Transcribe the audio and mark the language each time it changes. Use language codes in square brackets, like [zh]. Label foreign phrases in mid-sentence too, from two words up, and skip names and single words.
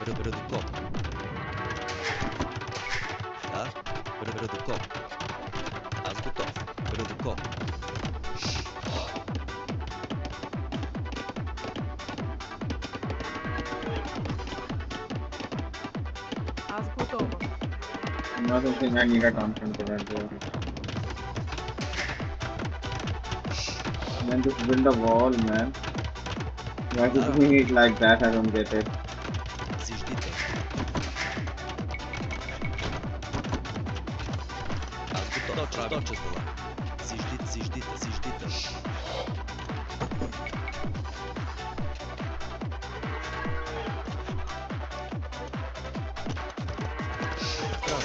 [bg] Радокоп. Да. Радокоп. Аз готов. Радокоп. Аз готова. [en] I don't think I need a constant for that, bro. Man, just build a wall, man. Why is it doing it like that? I don't get it. [bg] Зиждител. Аз готов. Точно това. Зиждител, зиждител. Право.